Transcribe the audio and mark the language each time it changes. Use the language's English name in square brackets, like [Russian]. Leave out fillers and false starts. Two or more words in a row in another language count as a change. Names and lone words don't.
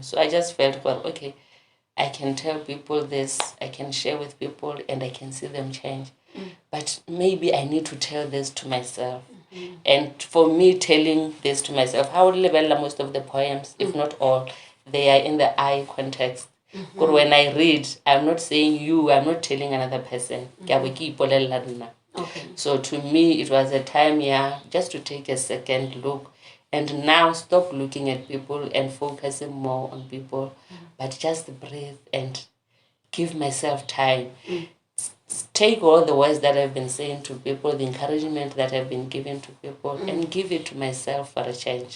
[English] So I just felt, well, okay, I can tell people this, I can share with people, and I can see them change. But maybe I need to tell this to myself. And for me, telling this to myself, how would I most of the poems, if not all, they are in the I context. Because when I read, I'm not saying you, I'm not telling another person. [Tswana] Ke a bo ke ipolelela nna. [English] Okay. So to me, it was a time, just to take a second look and now stop looking at people and focusing more on people, but just breathe and give myself time. Take all the words that I've been saying to people, the encouragement that I've been giving to people, and give it to myself for a change.